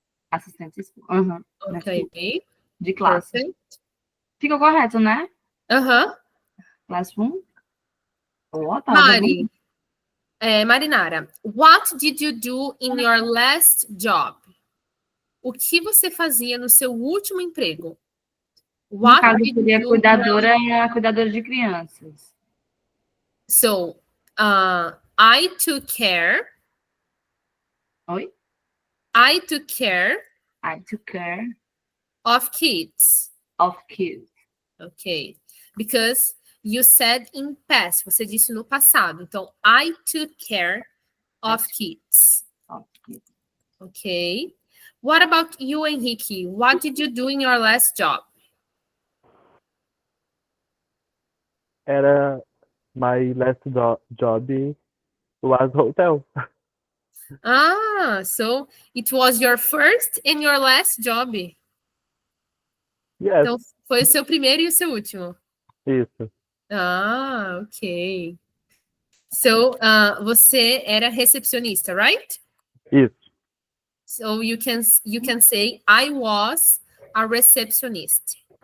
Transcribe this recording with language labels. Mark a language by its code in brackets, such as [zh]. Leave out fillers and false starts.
[pt] Assistente de school. Ok. De classe. [en] Perfect. [pt] Fica correto, né? Classroom. [en] Mari, Marinara, what did you do in your last job? [pt] O que você fazia no seu último emprego? No caso, seria cuidadora de crianças. [en] So, I took care. Oi? I took care. I took care. Of kids. Of kids. Ok. Because you said in past. [pt] Você disse no passado. [en] Então, I took care of kids. Of kids. Ok. What about you, Henrique? What did you do in your last job? My last job was hotel. So it was your first and your last job. Yes. [pt] Então, foi o seu primeiro e o seu último. Isso. Ok. So, você era recepcionista, right? Isso. [en] So you can say I was a receptionist.